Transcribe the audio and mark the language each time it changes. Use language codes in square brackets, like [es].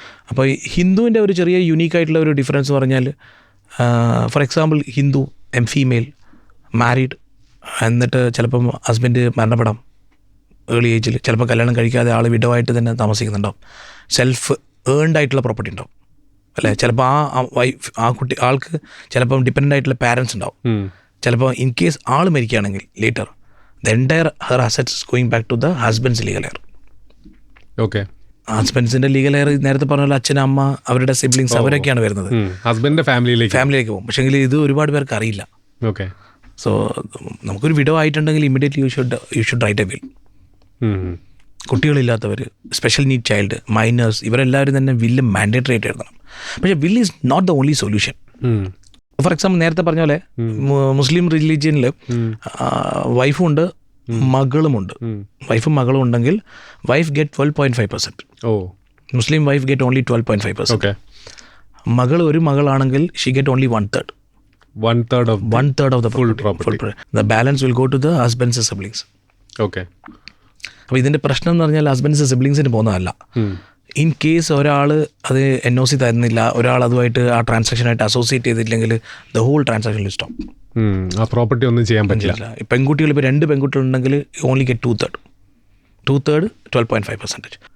[ml] അപ്പോൾ ഹിന്ദുവിൻ്റെ ഒരു ചെറിയ യുണീക്ക് ആയിട്ടുള്ള ഒരു ഡിഫറൻസ് പറഞ്ഞാൽ, for example Hindu female married, എന്നിട്ട് ചിലപ്പം ഹസ്ബൻഡ് മരണപ്പെടാം ഏർലി ഏജിൽ, ചിലപ്പോൾ കല്യാണം കഴിക്കാതെ ആൾ വിഡോവായിട്ട് തന്നെ താമസിക്കുന്നുണ്ടാവും. സെൽഫ് ഏൺഡ് ആയിട്ടുള്ള പ്രോപ്പർട്ടി ഉണ്ടാവും അല്ലേ. ചിലപ്പോൾ ആൾക്ക് ചിലപ്പം ഡിപ്പെൻഡൻ്റ് ആയിട്ടുള്ള പാരൻസ് ഉണ്ടാവും. ചിലപ്പോൾ in case all മരിക്കുകയാണെങ്കിൽ later [en] the entire her assets is going back to the husband's legal heir. Okay. [ml] ഹസ്ബൻഡ്സിൻ്റെ legal air നേരത്തെ പറഞ്ഞ അച്ഛൻ, അമ്മ, അവരുടെ സിബ്ലിങ്സ് അവരൊക്കെയാണ് വരുന്നത്. ഹസ്ബൻഡിൻ്റെ ഫാമിലിയിലേക്ക് പോകും. പക്ഷേ ഇത് ഒരുപാട് പേർക്ക് അറിയില്ല. ഓക്കെ. സോ നമുക്കൊരു വിഡോ ആയിട്ടുണ്ടെങ്കിൽ [en] Immediately you should write a will. [ml] കുട്ടികളില്ലാത്തവർ, special need child, miners, ഇവരെല്ലാവരും തന്നെ വില്ല് മാൻഡേറ്ററി ആയിട്ട് എഴുതണം. പക്ഷേ [en] Will is not the only solution. [ml] For example നേരത്തെ പറഞ്ഞ പോലെ മുസ്ലിം റിലീജിയനിൽ വൈഫും ഉണ്ട്, മകളുമുണ്ട്. വൈഫും മകളും ഉണ്ടെങ്കിൽ വൈഫ് ഗെറ്റ് 12.5%. മുസ്ലിം വൈഫ് ഗെറ്റ് ഓൺലി 12.5%. ഒരു മകളാണെങ്കിൽ [en] She get only 1/3 of the full property. The balance will go to the husband's siblings. Okay. [ml] അപ്പോൾ ഇതിൻ്റെ പ്രശ്നം എന്ന് പറഞ്ഞാൽ ഹസ്ബൻഡ്സ് സിബ്ലിങ്സിന് പോകുന്നതല്ല. ഇൻ കേസ് ഒരാൾ അത് NOC തരുന്നില്ല, ഒരാൾ അതുമായിട്ട് ആ ട്രാൻസാക്ഷനായിട്ട് അസോസിയേറ്റ് ചെയ്തില്ലെങ്കിൽ [en] The whole transaction will stop. [ml] ആ പ്രോപ്പർട്ടി ഒന്നും ചെയ്യാൻ പറ്റില്ല. പെൺകുട്ടികൾ ഇപ്പോൾ 2 പെൺകുട്ടികളുണ്ടെങ്കിൽ ഓൺലി ഗെറ്റ് 2/3 12.5%.